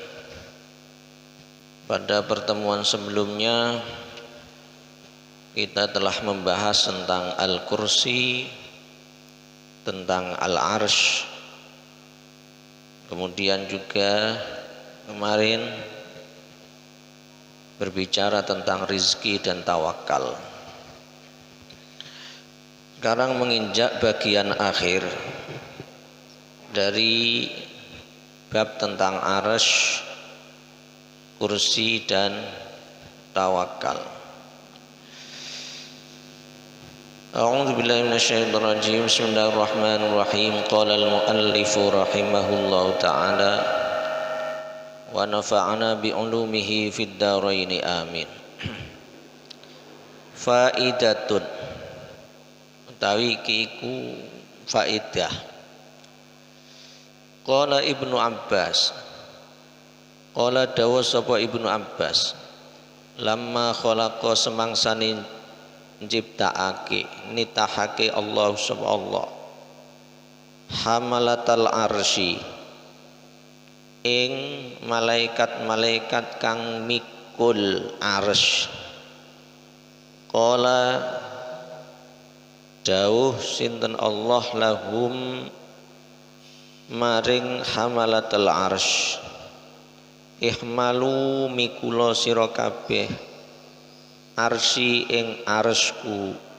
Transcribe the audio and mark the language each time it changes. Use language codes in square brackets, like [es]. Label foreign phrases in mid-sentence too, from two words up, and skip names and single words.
[id] Pada pertemuan sebelumnya kita telah membahas tentang Al-Kursi, tentang Al-Arsh, kemudian juga kemarin berbicara tentang rizki dan tawakal. Sekarang menginjak bagian akhir dari bab tentang arsy, kursi dan tawakal. [ar] أعوذ بالله من الشيطان الرجيم. بسم الله الرحمن الرحيم. قال المؤلف رحمه الله تعالى ونفعنا بعلومه في الدارين آمين. [jv] Faidatun utawi iku faidah. Qala Ibnu Abbas, qala dawa sapa Ibnu Abbas, [ar] لما خلق [jv] semangsane njiptakake nitahake Allah sapa Allah [ar] حملة العرش [jv] ing malaikat-malaikat kang mikul arsy. Qala dawuh sinten Allah lahum maring [ar] حملة العرش, [jv] ihmalu mikula sira kabeh arsy ing arsku